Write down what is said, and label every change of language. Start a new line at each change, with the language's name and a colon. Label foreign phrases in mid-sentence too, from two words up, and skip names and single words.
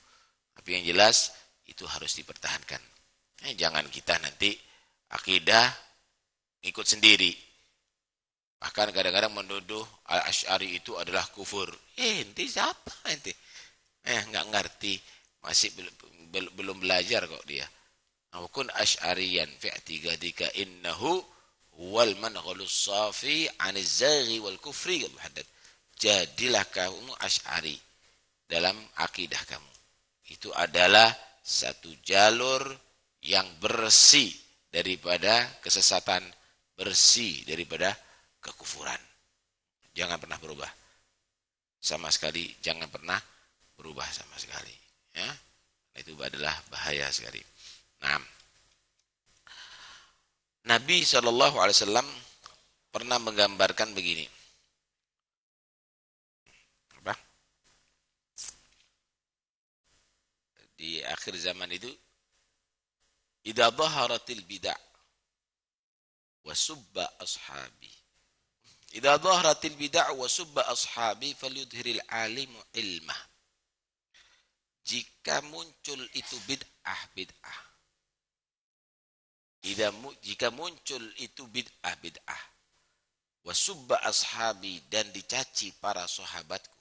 Indonesian: Tapi yang jelas itu harus dipertahankan. Jangan kita nanti akidah ikut sendiri. Bahkan kadang-kadang menuduh Al-Asy'ari itu adalah kufur. Ente siapa ente? Enggak ngerti, masih belum belajar kok dia.
Arabic: كن أشعريا في اعتقادك إنه والمنهل الصافي عن الزيغ والكفر.
Indonesian: Jadilah kamu Asy'ari dalam akidah kamu. Itu adalah satu jalur yang bersih daripada kesesatan, bersih daripada kekufuran. Jangan pernah berubah. Sama sekali jangan pernah berubah sama sekali. Ya. Itu adalah bahaya sekali. Nah, Nabi SAW pernah menggambarkan begini. Apa? Di akhir zaman itu,
Arabic: إذا ظهرت البدع وسب أصحابي. إذا ظهرت البدع وسب أصحابي فليظهر العالم علمه.
Indonesian: Jika muncul itu bid'ah. Jika muncul itu bid'ah.
Arabic: وسب أصحابي,
Indonesian: dan dicaci para sahabatku.